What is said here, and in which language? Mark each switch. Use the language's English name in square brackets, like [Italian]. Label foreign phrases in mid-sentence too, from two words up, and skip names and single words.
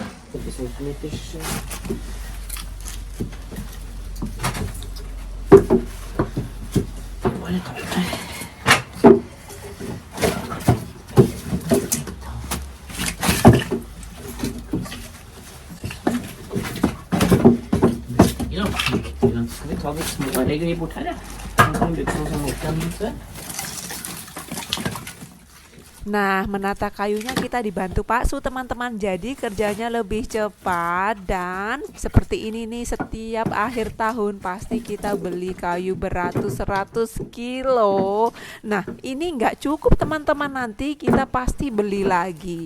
[Malay] 40 cm. Boleh tak? [Swedish] Ska vi ta de små lägger bort här? De kan bli som åkan lite. [Indonesian] Nah, menata kayunya kita dibantu Pak Su teman-teman. Jadi kerjanya lebih cepat. Dan seperti ini nih, setiap akhir tahun pasti kita beli kayu beratus-ratus kilo. Nah, ini nggak cukup teman-teman, nanti kita pasti beli lagi.